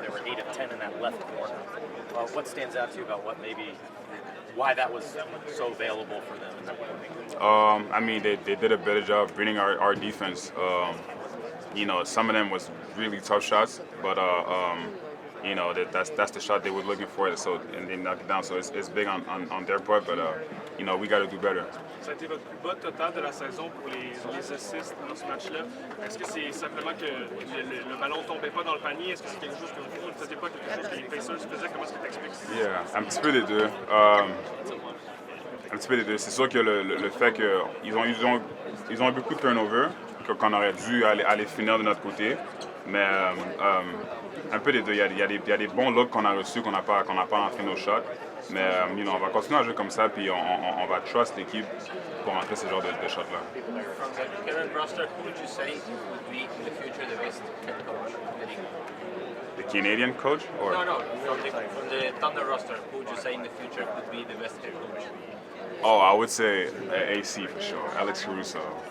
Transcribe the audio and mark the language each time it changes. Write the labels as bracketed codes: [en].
[en] There were 8 of 10 in that left corner. What stands out to you about why that was so available for them in that moment? I mean, they did a better job reading our defense. You know, some of them was really tough shots, but you know, that's the shot they were looking for. So and they knocked it down. So it's big on their part, but you know, we got to do better. [fr] Ça a été votre plus bas total de la saison pour les assists dans ce match-là. Est-ce que c'est simplement que le ballon ne tombait pas dans le panier? Est-ce que c'est quelque chose que vous ne faisiez pas, quelque chose que les Pacers faisaient? Comment est-ce que tu expliques ça? Yeah, un petit peu des deux. Un petit peu des deux. C'est sûr que le fait qu'ils ont eu beaucoup de turnover, qu'on aurait dû aller finir de notre côté. Mais un peu des deux. Il y a des bons looks qu'on a reçus, qu'on n'a pas rentré nos shots. Mais [en] you know, [fr] on va continuer à jouer comme ça, puis on va trust l'équipe pour rentrer ce genre de shots-là. [en] From the current roster, who would you say would be in the future the best head coach in the league? The Canadian coach? Or? No. From the Thunder roster, who would you say in the future could be the best head coach? Oh, I would say AC for sure. Alex Caruso.